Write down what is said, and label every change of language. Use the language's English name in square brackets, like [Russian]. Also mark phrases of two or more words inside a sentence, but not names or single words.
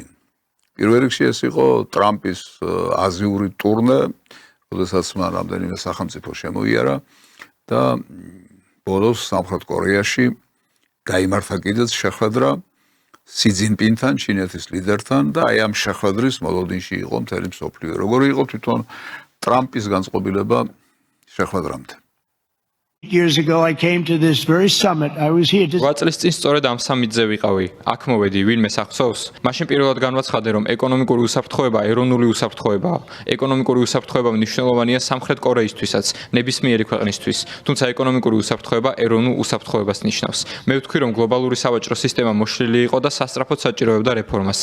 [Georgian] პირველ რიგში ეს იყო ტრამპის აზიური ტურნე, როდესაც მან რამდენიმე სახელმწიფო შემოიარა და ბოლოს სამხრეთ კორეაში გაიმართა კიდეც შეხვედრა სი ძინპინთან, ჩინეთის ლიდერთან და აი ამ შეხვედრის მოლოდინში იყო მთელი მსოფლიო. როგორი იყო თვითონ ტრამპის განწყობილება შეხვედრამდე? [English] Years ago I came to this very summit. I was here to [Georgian] 8 წლის წინ სწორედ ამ სამიტზე ვიყავი. აქ მოვედი, ვინმე სახსოვს? მაშინ პირველად განვაცხადე, რომ ეკონომიკური უსაფრთხოება ეროვნული უსაფრთხოებაა. ეკონომიკური უსაფრთხოება მნიშვნელოვანია სამხრეთ კორეისთვისაც, ნებისმიერი ქვეყნისთვის. თუმცა ეკონომიკური უსაფრთხოება ეროვნულ უსაფრთხოებას ნიშნავს. მე ვთქვი, რომ გლობალური სავაჭრო სისტემა მოშლილი იყო და სასწრაფოდ საჭიროებდა რეფორმას.